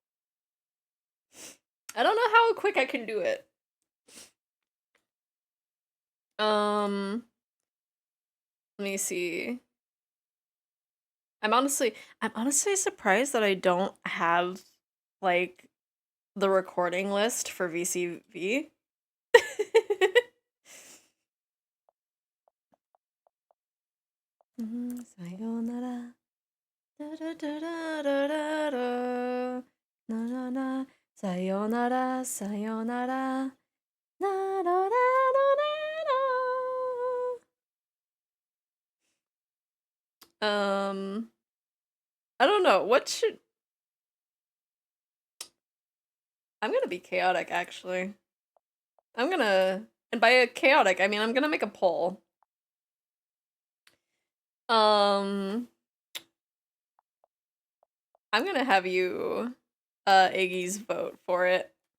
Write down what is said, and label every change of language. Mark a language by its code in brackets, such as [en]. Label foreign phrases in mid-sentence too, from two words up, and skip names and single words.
[en] I don't know how quick I can do it. Let me see. I'm honestly surprised that I don't have like the recording list for VCV. Sayonara. Da da da da da da da. Na na na. [ja] Sayonara, sayonara. Na na na na na. [en] I don't know. I'm gonna be chaotic actually. And by chaotic, I mean I'm gonna make a poll. I'm gonna have you, Iggy's vote for it.